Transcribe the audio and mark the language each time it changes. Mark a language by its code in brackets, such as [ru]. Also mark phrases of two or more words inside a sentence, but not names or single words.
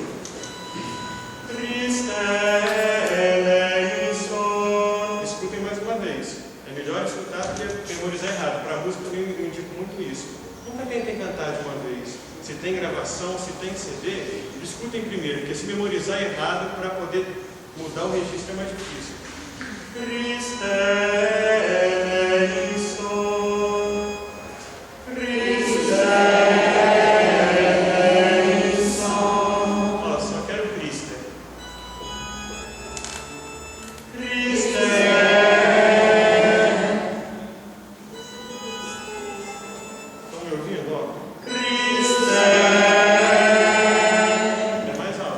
[el] Χριστέ ελέησον. [pt] Escutem mais uma vez. É melhor escutar do que memorizar errado. Para a música eu indico muito isso. Nunca tentem cantar de uma vez. Se tem gravação, se tem CD, escutem primeiro, porque se memorizar errado, para poder mudar o registro é mais difícil. [el] Χριστέ ελέησον, Χριστέ ελέησον. [pt] Ó, só quero Christe. Christe. Estão me ouvindo? Ó. Christe. É mais alto.